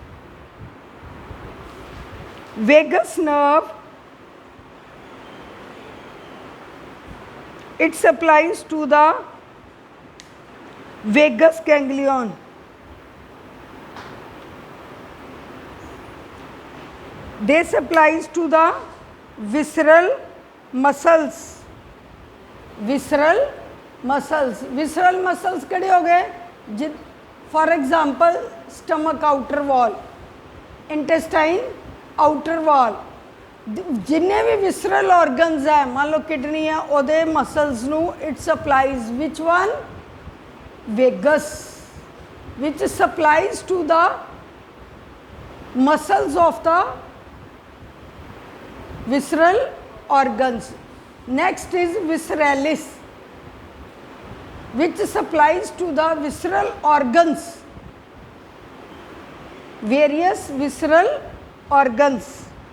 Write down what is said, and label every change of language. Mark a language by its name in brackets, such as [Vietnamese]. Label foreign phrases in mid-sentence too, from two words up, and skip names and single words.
[English] Vagus nerve, it supplies to the vagus ganglion. They supplies to the visceral muscles. Visceral muscles, visceral muscles [Punjabi] ਕੜੇ ਹੋ ਗਏ? [English] For example, stomach outer wall, intestine outer wall. [Punjabi] ਜਿੰਨੇ ਭੀ [English] visceral organs [Punjabi] है, मान लो kidney है, ओदे muscles नू [English] it supplies which one? Vagus, which supplies to the muscles of the visceral organs. Next is visceralis, which supplies to the visceral organs, various visceral organs.